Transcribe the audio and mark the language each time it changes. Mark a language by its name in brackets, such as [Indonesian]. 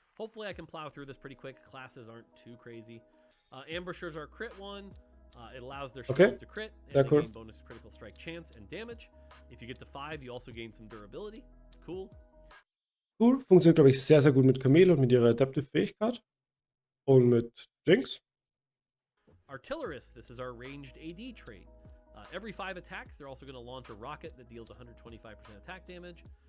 [English] Hopefully I can plow through this pretty quick. Classes aren't too crazy. Ambushers are crit 1. It allows their spells to crit, and they gain bonus critical strike chance and damage. If you get to 5, you also gain some durability. Cool. Cool. [German] Funktioniert, glaube ich, sehr, sehr gut mit Camille und mit ihrer Adaptive-Fähigkeit. Und mit Jinx. [English] Artillerists, this is our ranged AD trait. Every 5 attacks, they're also going to launch a rocket that deals 125% attack damage.